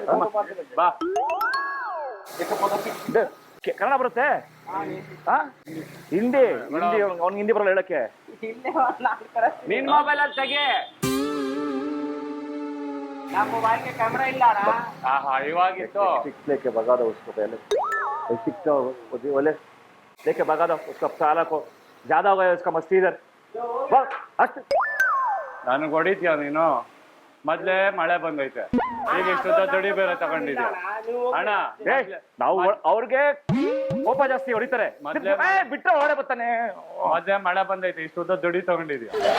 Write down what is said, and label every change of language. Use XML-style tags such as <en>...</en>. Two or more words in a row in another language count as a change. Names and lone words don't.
<kn>ಬಾ. ಕನ್ನಡ ಬರುತ್ತೆ? ಹಿಂದಿ ಅವ್ನಿಗೆ ಹಿಂದಿ ಬರಲ್ಲ ಹೇಳಕ್ಕೆ. ನಿನ್ ಮೊಬೈಲ್ ಅಲ್ಲಿ ತೆಗಿ. ನಮ್ಮ ಮೊಬೈಲ್ಗೆ ಕ್ಯಾಮ್ರಾ ಇಲ್ಲ ಅಣ್ಣ. ಇವಾಗಿತ್ತು.</kn> <hi>लेके भगा दो उसको पहले, सिक्का बोले लेके भगा दो उसका साला को. ज्यादा हो गया उसका मस्ती इधर.</hi> <kn>ನನಗೆ ಹೊಡಿತೀಯ ನೀನು? ಮೊದ್ಲೇ ಮಳೆ ಬಂದೈತೆ, ಈಗ ಇಷ್ಟು ದುಡಿ ಬೇರೆ ತಗೊಂಡಿದ್ಯಾ ಅಣ್ಣ? ನಾವು ಅವ್ರಿಗೆ ಕೋಪ ಜಾಸ್ತಿ ಹೊಡಿತಾರೆ, ಬಿಟ್ಟರೆ ಹೊಡೆ ಬರ್ತಾನೆ. ಮೊದ್ಲೇ ಮಳೆ ಬಂದೈತೆ, ಇಷ್ಟು ದುಡಿ ತಗೊಂಡಿದ್ಯಾ?</kn>